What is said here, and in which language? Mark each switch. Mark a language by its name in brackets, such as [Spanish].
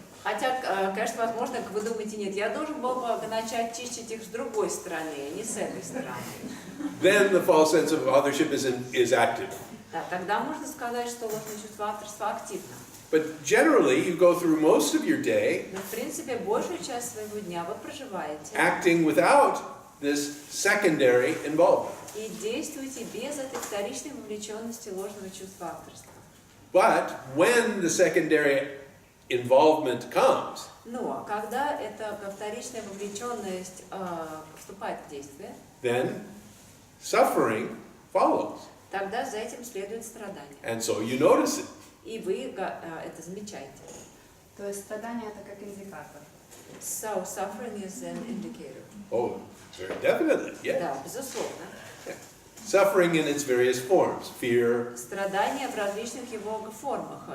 [Russian] Хотя, конечно, возможно, вы думаете, нет, я должен был бы начать чистить их с другой стороны, а не с этой стороны. [English] Then the false sense of authorship is active. [Russian] Да, тогда можно сказать, что ложное чувство авторства активно. [English] But generally, you go through most of your day [Russian] Но, в принципе, большую часть своего дня вы проживаете [English] acting without this secondary involvement. [Russian] и действуете без этой вторичной вовлеченности ложного чувства авторства. [English] But when the secondary involvement comes, [Russian] Но когда эта вторичная вовлеченность вступает в действие, [English] then suffering follows. [Russian] тогда за этим следует страдание. [English] And so you notice it. [Russian] И вы это замечаете. То есть страдание это как индикатор. [English] So, suffering is an indicator. Oh, very definitely, yeah. [Russian] Да, безусловно. [English] Suffering in its various forms. Fear, [Russian] Страдание в различных его формах.